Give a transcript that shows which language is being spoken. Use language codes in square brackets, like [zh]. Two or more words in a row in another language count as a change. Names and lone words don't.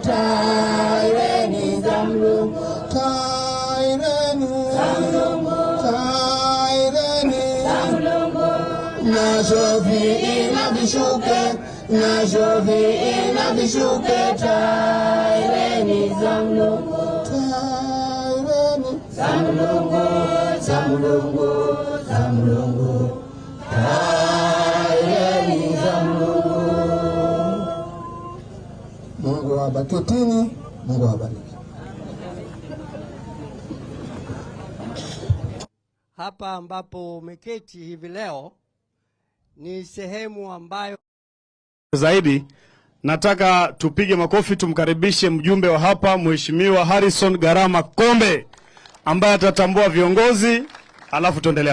[nyf] taireni za mulungu taireni za mulungu taireni za mulungu na jovi ina bishuke na jovi ina bishuke taireni za mulungu taireni za mulungu za mulungu za mulungu taireni za mulungu. [sw] Mungu awabariki, Mungu awabariki. Hapa ambapo umeketi hivi leo ni sehemu ambayo zaidi nataka tupige makofi tumkaribishe mjumbe wa hapa Mheshimiwa Harrison Garama Kombe ambaye atatambua viongozi alafu tuendelee.